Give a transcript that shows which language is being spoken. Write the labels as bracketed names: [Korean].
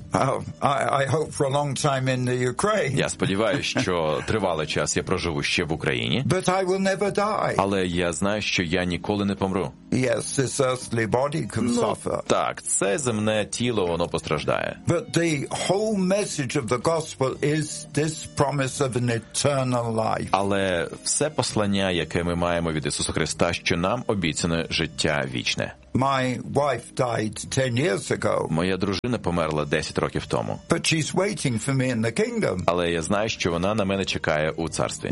[English] I hope for a long time in the Ukraine. [Ukrainian] Я сподіваюся, що тривалий час я проживу ще в Україні. [English] But I will never die. [Ukrainian] Але я знаю, що я ніколи не помру. [English] Yes, this earthly body can suffer. [Ukrainian] Так, це земне тіло, воно постраждає. [English] But the whole message of the gospel is this promise of an eternal life. [Ukrainian] Але все послання, яке ми маємо від Ісуса Христа, що нам обіцяне життя вічне. [English] My wife died 10 years ago. [Ukrainian] Моя дружина померла 10 років тому. [English] But she's waiting for me in the kingdom. [Ukrainian] Але я знаю, що вона на мене чекає у царстві.